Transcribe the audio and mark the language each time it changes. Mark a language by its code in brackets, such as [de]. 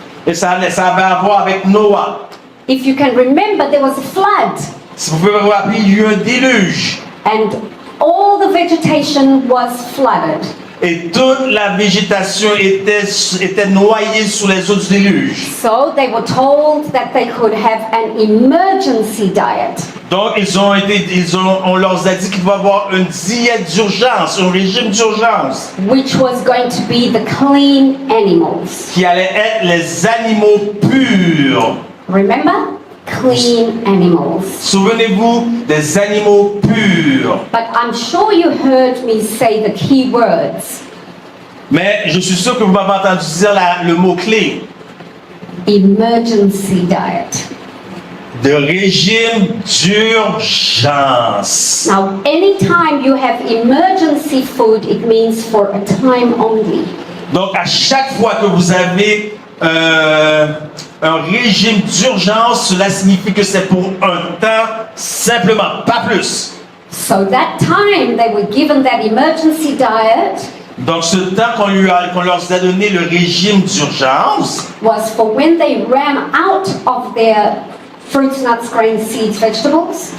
[fr] Et ça avait à voir avec Noah. [en] If you can remember, there was a flood. [fr] Si vous pouvez vous rappeler, il y eut un déluge. [en] And all the vegetation was flooded. [fr] Et toute la végétation était noyée sous les eaux du déluge. [en] So they were told that they could have an emergency diet. [fr] Donc on leur a dit qu'il va y avoir une diète d'urgence, un régime d'urgence, [en] Which was going to be the clean animals. [fr] qui allait être les animaux purs. [en] Remember? Clean animals. [fr] Souvenez-vous des animaux purs. [en] But I'm sure you heard me say the key words. [fr] Mais je suis sûr que vous m'avez entendu dire le mot-clé [en] Emergency diet. [fr] de régime d'urgence. [en] Now, anytime you have emergency food, it means for a time only. [fr] Donc à chaque fois que vous avez un régime d'urgence, cela signifie que c'est pour un temps simplement, pas plus. [en] So that time they were given that emergency diet [fr] Donc ce temps qu'on leur a donné le régime d'urgence, [en] was for when they ran out of their fruits, nuts, grains, seeds, vegetables,